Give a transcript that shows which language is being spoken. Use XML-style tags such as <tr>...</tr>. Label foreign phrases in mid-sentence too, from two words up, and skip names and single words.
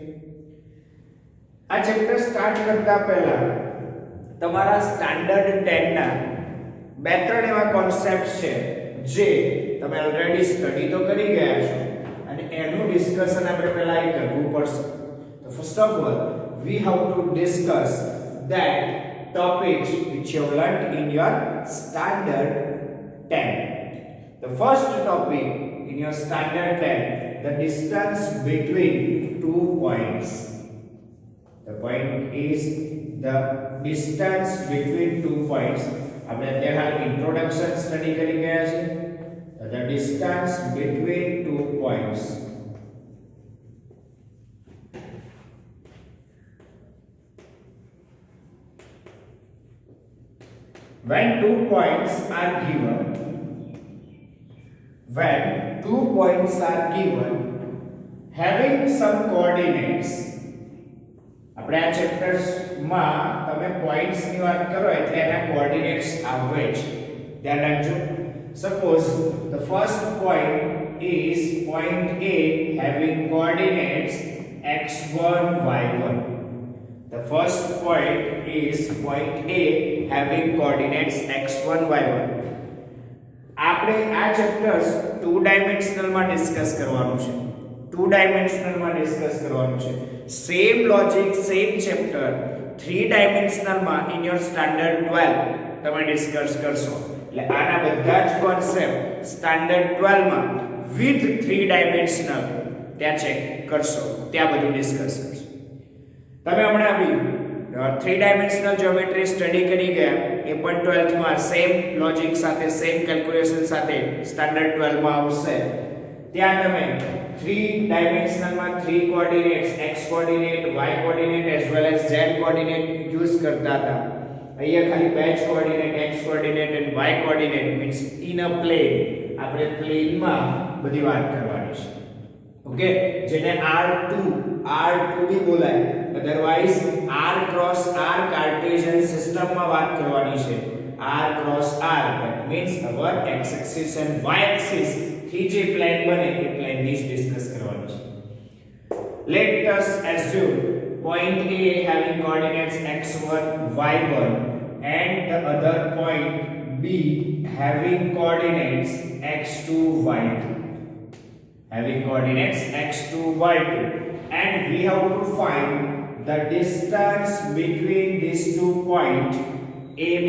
<gu>આ ચેપ્ટર સ્ટાર્ટ કરતા પહેલા તમારા સ્ટાન્ડર્ડ 10 ના બે ત્રણ એવા કોન્સેપ્ટ છે જે તમે ઓલરેડી સ્ટડી તો કરી ગયા છો અને એનું ડિસ્કશન આપણે પહેલા એ કરવું પડશે.</gu> <en>તો first of all we have to discuss that topics which you have learnt in your standard 10. The first topic in your standard 10, the distance between 2 points. The point is the distance between 2 points.</en> <gu>આપણે અત્યારે હાલ ઇન્ટ્રોડક્શન સ્ટડી કરી ગયા છે.</gu> <en>The distance between 2 points. When 2 points are given, having some coordinates,</en> <gu>આપણે આ ચેપ્ટર્સ માં તમે પોઈન્ટ્સ ની વાત કરો એટલે એના કોઓર્ડિનેટ્સ આવે છે. ધ્યાન રાખજો.</gu> <en>સપોઝ the first point is point A having coordinates x1 y1. The first point is point A having coordinates x1 y1.</en> <gu>આપણે આ ચેપ્ટર્સ 2 ડાયમેન્શનલ માં ડિસ્કસ કરવાનું છે. 2 ડાયમેન્શનલ માં ડિસ્કસ કરવાનું છે.</gu> <en>same logic, same chapter 3 dimensional</en> <gu>માં</gu> <en>in your standard 12</en> <gu>તમે ડિસ્કસ કરશો. એટલે આના બધા જ કોન્સેપ્ટ સ્ટાન્ડર્ડ 12 માં</gu> <en>with 3 dimensional</en> <gu>ત્યાં ચેક કરશો, ત્યાં બધું ડિસ્કસ કરશો. તમે હમણાં બી 3 ડાયમેન્શનલ જ્યોમેટ્રી સ્ટડી કરી ગયા એ પણ 12th માં</gu> <en>same logic</en> <gu>સાથે,</gu> <en>same calculation</en> <gu>સાથે સ્ટાન્ડર્ડ 12 માં આવશે. ત્યાં તમે</gu> <en>3 dimensional માં 3 coordinates x coordinate, y coordinate as well as z coordinate</en> <gu>યુઝ કરતા હતા. અહીંયા ખાલી બે જ</gu> <en>coordinate x coordinate and y coordinate means in a plane.</en> <gu>આપણે પ્લેન માં બધી વાત કરવાની છે. ઓકે, જેને R2 બી બોલાય. અધરવાઇઝ</gu> <en>R cross R cartesian system</en> <gu>માં વાત કરવાની છે.</gu> <en>r cross r, that means our x axis and y axis</en> <gu>થી જે પ્લેન બને એ પ્લેન ની જ ડિસ્કસ કરવાનું છે.</gu> <en>Let us assume point A having coordinates x1 y1 and the other point B having coordinates x2 y2, having coordinates x2 y2, and we have to find the distance between these 2 points AB.</en>